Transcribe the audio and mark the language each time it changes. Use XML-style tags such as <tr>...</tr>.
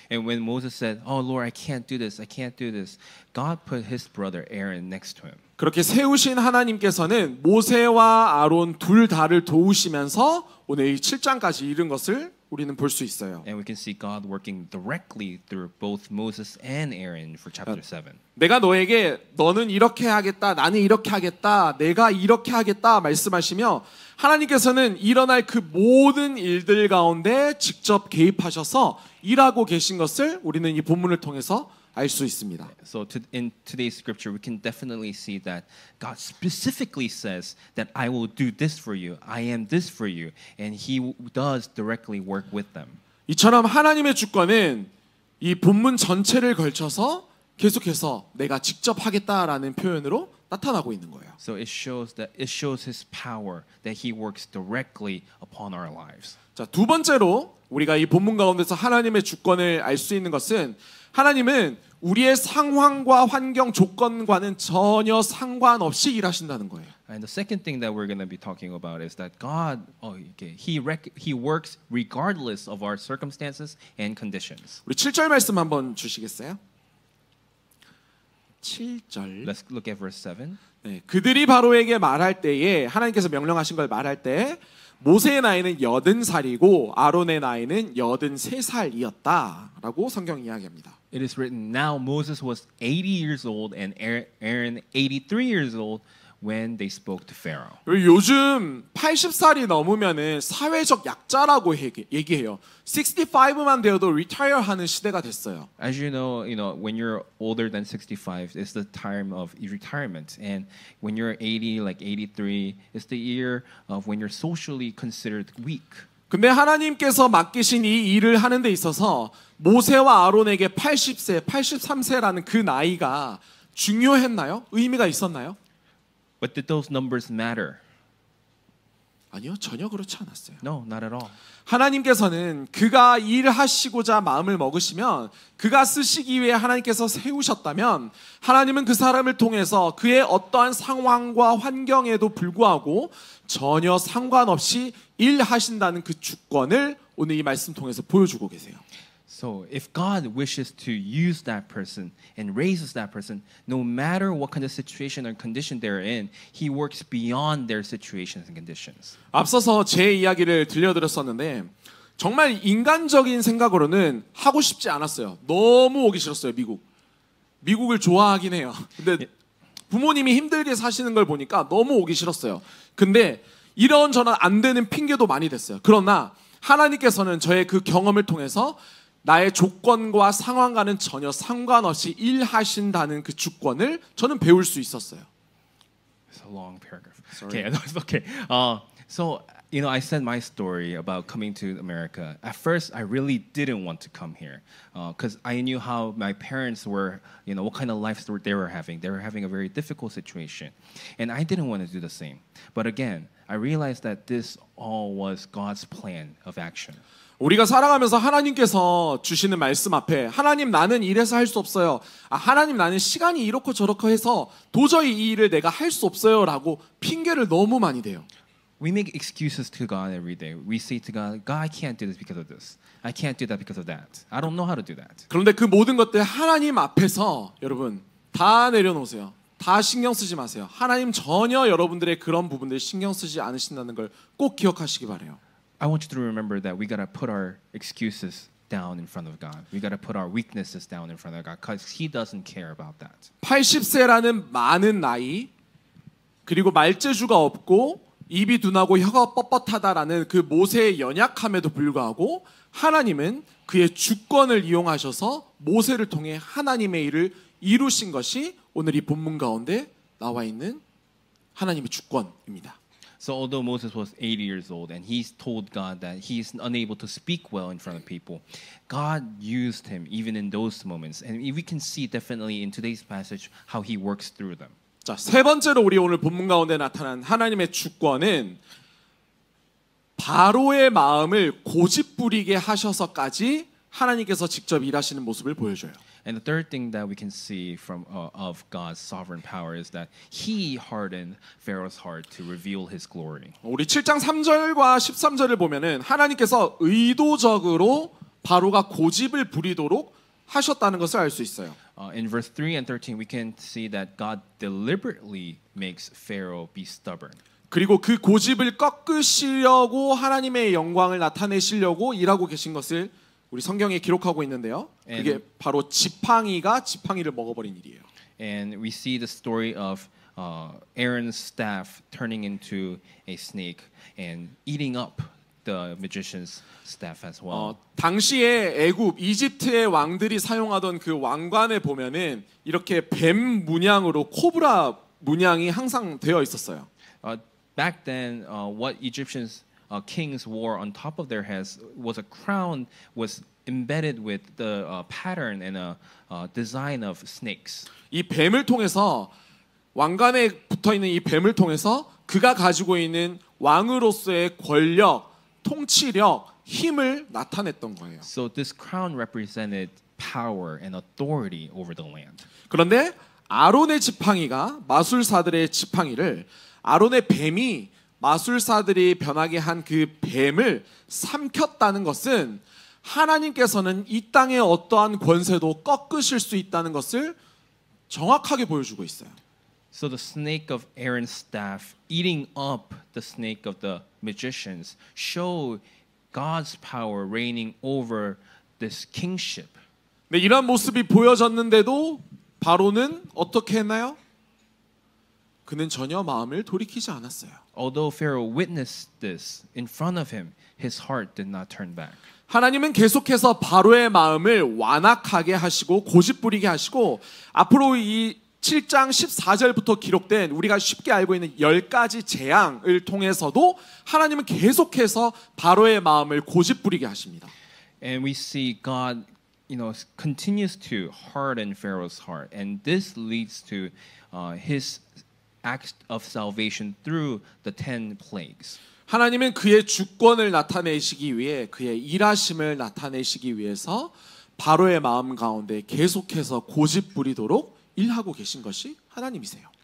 <en>And when Moses said, "Oh Lord, I can't do this. I can't do this." God put his brother Aaron next to him.</en> <ko>그렇게 세우신 하나님께서는 모세와 아론 둘 다를 도우시면서 오늘 이 7장까지 이른 것을 우리는 볼 수 있어요.</ko> <en>And we can see God working directly through both Moses and Aaron for chapter 7.</en> <ko>내가 너에게 너는 이렇게 하겠다, 나는 이렇게 하겠다, 내가 이렇게 하겠다 말씀하시며 하나님께서는 일어날 그 모든 일들 가운데 직접 개입하셔서 일하고 계신 것을 우리는 이 본문을 통해서 알 수 있습니다.</ko> <en>So in today's scripture, we can definitely see that God specifically says that I will do this for you, I am this for you, and He does directly work with them.</en> <ko>이처럼 하나님의 주권은 이 본문 전체를 걸쳐서 계속해서 내가 직접 하겠다라는 표현으로 나타나고 있는 거예요.</ko> <en>So it shows His power that He works directly upon our lives.</en> <ko>자, 두 번째로 우리가 이 본문 가운데서 하나님의 주권을 알 수 있는 것은 하나님은 우리의 상황과 환경 조건과는 전혀 상관없이 일하신다는 거예요.</ko> <en>And the second thing that we're going to be talking about is that God, He works regardless of our circumstances and conditions.</en> <ko>우리 7절 말씀 한번 주시겠어요? 7절.</ko> <en>Let's look at verse 7.</en> <ko>네, 그들이 바로에게 말할 때에 하나님께서 명령하신 걸 말할 때 모세의 나이는 80살이고 아론의 나이는 83살이었다라고 성경이 이야기합니다.</ko> <en>It is written, now Moses was 80 years old and Aaron 83 years old when they spoke to Pharaoh.</en> <ko>요즘 80살이 넘으면은 사회적 약자라고 얘기해요. 65만 되어도 retire하는 시대가 됐어요.</ko> <en>As you know, when you're older than 65, it's the time of retirement, and when you're 80, like 83, it's the year of when you're socially considered weak.</en> <ko>근데 하나님께서 맡기신 이 일을 하는 데 있어서 모세와 아론에게 80세, 83세라는 그 나이가 중요했나요? 의미가 있었나요?</ko> <en>But did those numbers matter?</en> <ko>아니요, 전혀 그렇지 않았어요.</ko> <en>No, not at all.</en> <ko>하나님께서는 그가 일하시고자 마음을 먹으시면 그가 쓰시기 위해 하나님께서 세우셨다면 하나님은 그 사람을 통해서 그의 어떠한 상황과 환경에도 불구하고 전혀 상관없이 일하신다는 그 주권을 오늘 이 말씀 통해서 보여주고 계세요.</ko> <en>So if God wishes to use that person and raises that person, no matter what kind of situation or condition they're in, He works beyond their situations and conditions.</en> <ko>앞서서 제 이야기를 들려드렸었는데 정말 인간적인 생각으로는 하고 싶지 않았어요. 너무 오기 싫었어요, 미국. 미국을 좋아하긴 해요. 근데 부모님이 힘들게 사시는 걸 보니까 너무 오기 싫었어요. 근데 이런저런 안 되는 핑계도 많이 됐어요. 그러나 하나님께서는 저의 그 경험을 통해서 나의 조건과 상황과는 전혀 상관없이 일하신다는 그 주권을 저는 배울 수 있었어요.</ko> <en>It's a long paragraph. Sorry. Okay, no, it's okay. So I said my story about coming to America. At first, I really didn't want to come here because I knew how my parents were, what kind of life they were having. They were having a very difficult situation, and I didn't want to do the same. But again, I realized that this all was God's plan of action.</en> <ko>우리가 살아가면서 하나님께서 주시는 말씀 앞에 하나님 나는 이래서 할 수 없어요. 하나님 나는 시간이 이렇고 저렇고 해서 도저히 이 일을 내가 할 수 없어요 라고 핑계를 너무 많이 대요.</ko> <en>We make excuses to God every day. We say to God, God, I can't do this because of this. I can't do that because of that. I don't know how to do that.</en> <ko>그런데 그 모든 것들 하나님 앞에서 여러분 다 내려놓으세요. 다 신경 쓰지 마세요. 하나님 전혀 여러분들의 그런 부분들 신경 쓰지 않으신다는 걸 꼭 기억하시기 바라요.</ko> <en>I want you to remember that we got to put our excuses down in front of God. We got to put our weaknesses down in front of God because He doesn't care about that.</en> <ko>80세라는 많은 나이 그리고 말재주가 없고 입이 둔하고 혀가 뻣뻣하다라는 그 모세의 연약함에도 불구하고 하나님은 그의 주권을 이용하셔서 모세를 통해 하나님의 일을 이루신 것이 오늘 이 본문 가운데 나와 있는 하나님의 주권입니다.</ko> <en>So although Moses was 80 years old and he told God that he is unable to speak well in front of people, God used him even in those moments. And we can see definitely in today's passage how he works through them.</en> <ko>자, 세 번째로 우리 오늘 본문 가운데 나타난 하나님의 주권은 바로의 마음을 고집부리게 하셔서까지 하나님께서 직접 일하시는 모습을 보여줘요.</ko> <en>And the third thing that we can see from of God's sovereign power is that He hardened Pharaoh's heart to reveal His glory.</en> <ko>우리 7장 3절과 13절을 보면은 하나님께서 의도적으로 바로가 고집을 부리도록 하셨다는 것을 알 수 있어요.</ko> <en>In verse 3 and 13, we can see that God deliberately makes Pharaoh be stubborn.</en> <ko>그리고 그 고집을 꺾으시려고 하나님의 영광을 나타내시려고 일하고 계신 것을 우리 성경에 기록하고 있는데요. 그게 바로 지팡이를 먹어버린 일이에요.</ko> <en>And we see the story of Aaron's staff turning into a snake and eating up the magician's staff as well.</en> <ko>당시에 애굽, 이집트의 왕들이 사용하던 그 왕관에 보면은 이렇게 뱀 문양으로 코브라 문양이 항상 되어 있었어요.</ko> <en>Back then, what Egyptians kings wore on top of their heads was a crown was embedded with the pattern and a design of snakes.</en> <ko>이 뱀을 통해서 왕관에 붙어 있는 이 뱀을 통해서 그가 가지고 있는 왕으로서의 권력, 통치력, 힘을 나타냈던 거예요.</ko> <en>So this crown represented power and authority over the land.</en> <ko>그런데 아론의 지팡이가 마술사들의 지팡이를 아론의 뱀이 마술사들이 변하게 한 그 뱀을 삼켰다는 것은 하나님께서는 이 땅의 어떠한 권세도 꺾으실 수 있다는 것을 정확하게 보여주고 있어요.</ko> <en>So the snake of Aaron's staff eating up the snake of the magicians show God's power reigning over this kingship.</en> <ko>네, 이런 모습이 보여졌는데도 바로는 어떻게 했나요? 그는 전혀 마음을 돌이키지 않았어요.</ko> <en>Although Pharaoh witnessed this in front of him, his heart did not turn back.</en> <ko>하나님은 계속해서 바로의 마음을 완악하게 하시고 고집부리게 하시고 앞으로 이 7장 14절부터 기록된 우리가 쉽게 알고 있는 10가지 재앙을 통해서도 하나님은 계속해서 바로의 마음을 고집부리게 하십니다.</ko> <en>And we see God, continues to harden Pharaoh's heart, and this leads to his act of salvation through the 10 plagues.</en> <ko>하나님은 그의 주권을 나타내시기 위해 그의 일하심을 나타내시기 위해서 바로의 마음 가운데 계속해서 고집부리도록 일하고 계신 것이 하나님이세요.</ko>